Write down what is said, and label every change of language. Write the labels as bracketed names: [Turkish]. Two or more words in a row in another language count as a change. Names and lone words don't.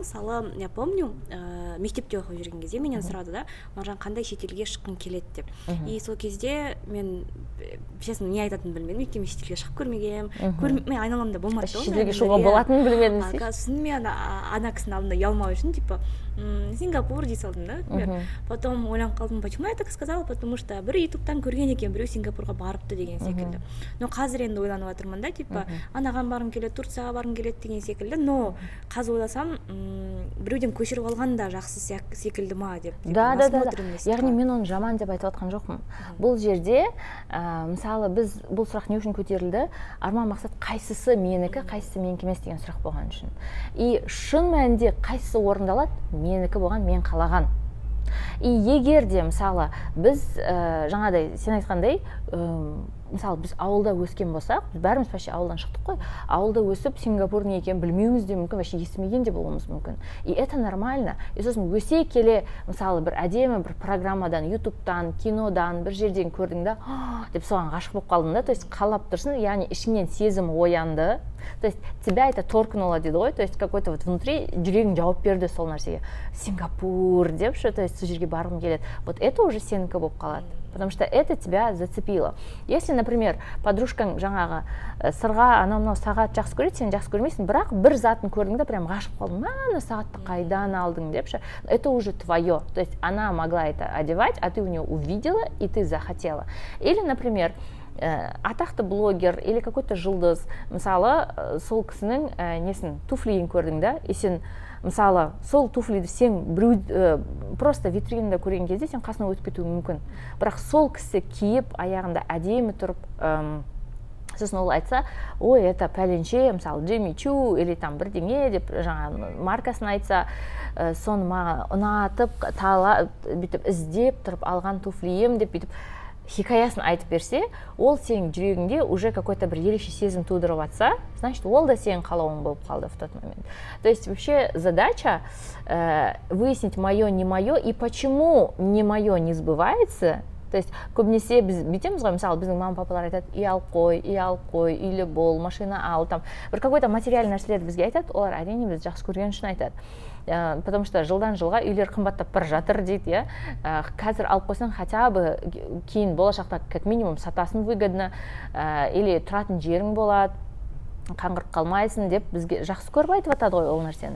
[Kazakh] Мысалы, [Russian] я помню, [Kazakh] мектепте оқып жүрген кезде менен сұрады да, Маржан қандай шетелге шыққың келеді деп. И сол кезде мен, честно, не айтатынын білмедім, өйткені шетелге шығып көрмегенмін, мен айналамда болмады. Шетелге шығуға болатынын білмедім сен. Шынымен ана кісінің алдында ұялмау үшін, типа, Сингапур дей салдым да, например. Потом ойланып қалдым, [Russian] почему я так сказала, потому что [Kazakh] бір ютубтан көрген екен, біреу Сингапурға барыпты деген секілді. Но қазір енді ойланып жатырмын да, типа, анаған барғым келеді, Турцияға барғым келеді деген секілді, но қазір ойласам, біреуден көшіріп алған да жақсы секілді ма деп. Да. Яғни мен оны жаман деп айтып жатқан жоқпын. Бұл жерде, мысалы, біз бұл сұрақ не үшін көтерілді? Арман мақсат қайсысы менікі, қайсысы менікі емес деген сұрақ болған үшін. И шын мәнінде қайсысы орындалады? Менікі болған, мен қалаған. И егер де, мысалы, біз жаңағыдай сен айтқандай мысалы біз ауылда өскен болсақ, біз бәріміз вообще ауылдан шықтық қой, ауылда өсіп Сингапур не екенін білмеуіміз де мүмкін, вообще естімеген де болуымыз мүмкін. [Russian] И это нормально. [Kazakh] И сосын өсе келе мысалы бір әдемі бір программадан, ютубтан, кинодан бір жерден көрдің да, деп соған ғашық болып қалдың да, [Russian] то есть [Kazakh] қалап тұрсың, яғни ішіңнен сезім оянды, [Russian] то есть тебя это торкнуло [Kazakh] дейді ғой, [Russian] то есть какой-то вот внутри [Kazakh] жүрегің жауап берді сол нәрсеге, Сингапур деп ше, [Russian] то есть [Kazakh] сол жерге барғым келеді. [Russian] Вот это уже [Kazakh] сенікі болып қалады, [Russian] потому что это тебя зацепило. Если, например, [Kazakh] подружкаң жаңағы сырға анау сағат жақсы көреді, сен жақсы көрмейсің, бірақ бір затын көрдің да прям ғашық қалдың, ана сағатты қайдан алдың деп ше, [Russian] это уже твое, то есть она могла это одевать, а ты у нее увидела и ты захотела. Или, например, [Kazakh] атақты блогер [Russian] или какой-то [Kazakh] жұлдыз, мысалы сол кісінің несін туфлиін көрдің да, и сен мысалы сол туфлиді сен біреу просто витринада көрген кезде сен қасынан өтіп кетуі мүмкін, бірақ сол кісі киіп аяғында әдемі тұрып сосын ол айтса, ой, это пәленше, мысалы Джимми Чу [Russian] или там [Kazakh] бірдеңе деп жаңа маркасын айтса, соны маған ұнатып бүйтіп іздеп тұрып алған туфлиім деп бүйтіп хикаясын айтып берсе, ол сенің жүрегіңде [Russian] уже какой-то [Kazakh] бір ерекше сезім тудырып атса, значит, ол да сенің қалауың болып қалды [Russian] в тот момент. То есть вообще задача выяснить мое, не мое, и почему не мое не сбывается. То есть [Kazakh] көбінесе біз бүйтеміз ғой, мысалы біздің мама папалар айтады, үй алып қой, үйлі бол, машина ал, там бір [Russian] какой-то материальный [Kazakh] нәрселерді бізге айтады, олар әрине біз жақсы көрген үшін айтады. [Russian] Потому что [Kazakh] жылдан жылға үйлер қымбаттап бара жатыр дейді, иә. Қазір алып қойсаң, [Russian] хотя бы [Kazakh] кейін болашақта [Russian] как минимум [Kazakh] сатасын выгодно, или тұратын жерің болады, қаңғырып қалмайсың деп бізге жақсы көріп айтып атады ғой ол нәрсені.